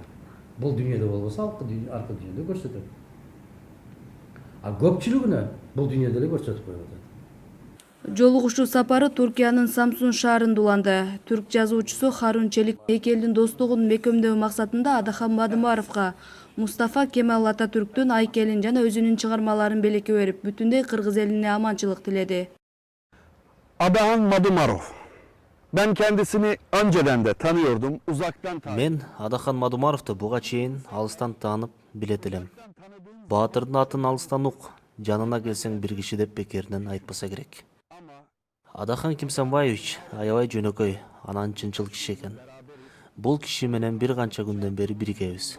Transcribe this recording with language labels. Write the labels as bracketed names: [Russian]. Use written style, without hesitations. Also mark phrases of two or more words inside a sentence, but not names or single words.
[Kyrgyz] Бул дүйнөдө болбосо аркы дүйнөдө көрсөтөт. Көпчүлүгүнө бул дүйнөдө эле көрсөтүп коюп атат. Жолугушуу сапары Туркиянын Самсун шаарында уланды. Түрк жазуучусу Харун Челик эки элдин достугун бекемдөө максатында Адахан Мадымаровго Мустафа Кемал Ататүрктүн айкелин жана өзүнүн чыгармаларын белекке берип, бүтүндөй кыргыз элине аманчылык тиледи. [Turkish] Adahan Madumarov. Ben kendisini önceden de tanıyordum, uzaktan tanıyordum. [Kyrgyz] Мен Адахан Мадумаровду буга чейин алыстан таанып билет элем. Баатырдын атын алыстан ук, жанына келсең бир киши деп бекеринен айтпаса керек. Адахан Кимсанбаевич аябай жөнөкөй, анан чынчыл киши экен. Бул киши менен бир канча күндөн бери биргебиз.